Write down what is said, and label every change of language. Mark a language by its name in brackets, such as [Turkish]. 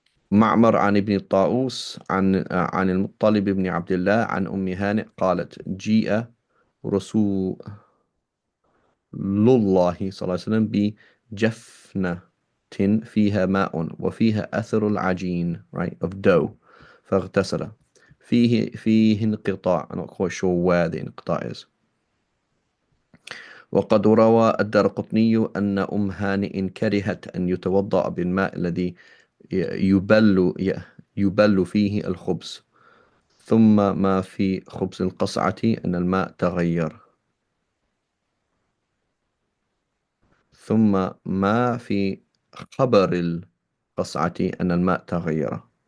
[Arabic] معمر عن ابن الطاووس عن المطلب بن عبد الله عن أم هانئ قالت جيء رسول الله صلى الله عليه وسلم بجفنة فيها ماء وفيها أثر العجين, [English] right, of dough, [Arabic] فاغتسل. فيه انقطاع. [English] I'm not quite sure where the انقطاع is. [Arabic] وقد روى الدرقطني أن أم هانئ كرهت أن يتوضأ بالماء الذي يبل يبل فيه الخبز ثم ما في خبز القصعة أن الماء تغير ثم ما في خبر القصعة أن الماء تغير.